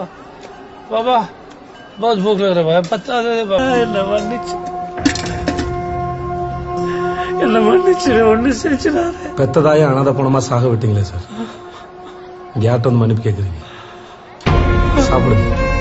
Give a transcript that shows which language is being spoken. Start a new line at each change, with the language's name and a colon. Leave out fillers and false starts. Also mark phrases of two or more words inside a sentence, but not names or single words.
Hindi: बाबा बहुत भूख लग रहा है, पत्ता दे दे बाबा.
Tamil: என்ன மன்னிச்சிரு, ஒண்ணு செஞ்சிடாத. பெத்ததாயே அனாதை பணமா சாக விட்டீங்களே சார், யார்கிட்ட வந்து மன்னிப்பு கேட்குறீங்க? சாப்பிடுங்க.